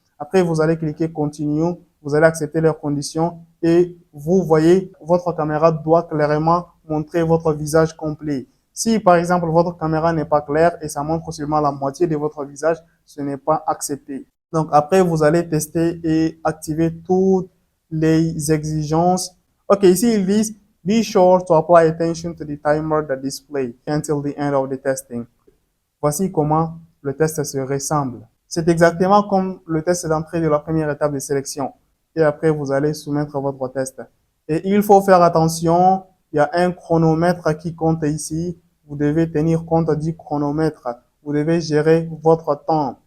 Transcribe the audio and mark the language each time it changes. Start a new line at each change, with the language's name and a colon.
French: Après, vous allez cliquer Continue. Vous allez accepter leurs conditions et vous voyez, votre caméra doit clairement montrer votre visage complet. Si, par exemple, votre caméra n'est pas claire et ça montre seulement la moitié de votre visage, ce n'est pas accepté. Donc, après, vous allez tester et activer toutes les exigences. OK, ici, ils disent,
English: be sure to apply attention to the timer that display until the end of the testing.
French: Voici comment le test se ressemble. C'est exactement comme le test d'entrée de la première étape de sélection. Et après, vous allez soumettre votre test. Et il faut faire attention, il y a un chronomètre qui compte ici. Vous devez tenir compte du chronomètre. Vous devez gérer votre temps.